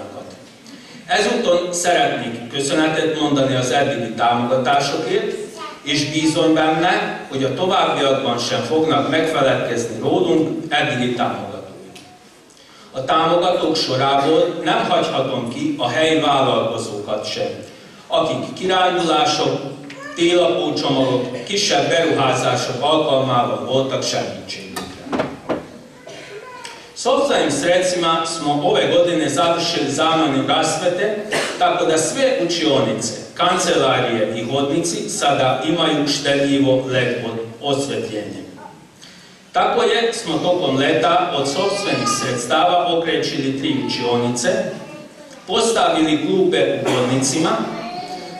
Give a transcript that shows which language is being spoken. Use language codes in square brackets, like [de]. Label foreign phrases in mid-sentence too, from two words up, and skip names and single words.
[hu] Ezúton szeretnék köszönetet mondani az eddigi támogatásokért, és bízom benne, hogy a továbbiakban sem fognak megfeledkezni rólunk eddigi támogatóink. A támogatók sorából nem hagyhatom ki a helyi vállalkozókat sem, akik kirándulások, télapócsomagok, kisebb beruházások alkalmával voltak segítségünkre. [sr] Sopstvenim sredstvima smo ove godine završili zamjenu rasvete, tako da sve učionice, kancelarije i hodnici sada imaju štedljivo LED osvetljenje. Tako smo tokom leta od sopstvenih sredstava okrečili 3 učionice, postavili klupe u hodnicima,